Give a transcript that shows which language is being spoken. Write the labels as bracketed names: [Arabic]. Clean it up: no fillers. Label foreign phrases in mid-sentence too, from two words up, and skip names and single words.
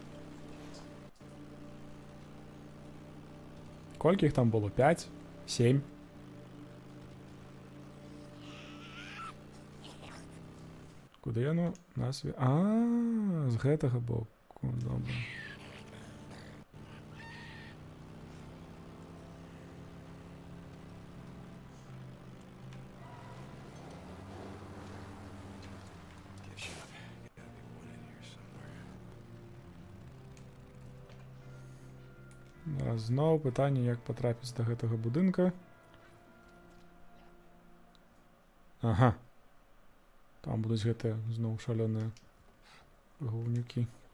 [Belarusian] Колькі іх там было? 5? 7? Куды яно нас... з гэтага боку. Добра. [English] Gift shop. Gotta be one in here somewhere. [Belarusian] Зараз зноў пытанне, як патрапіць да гэтага будынка. Ага. Там будуць гэтыя зноў шалёныя гуўнюкі.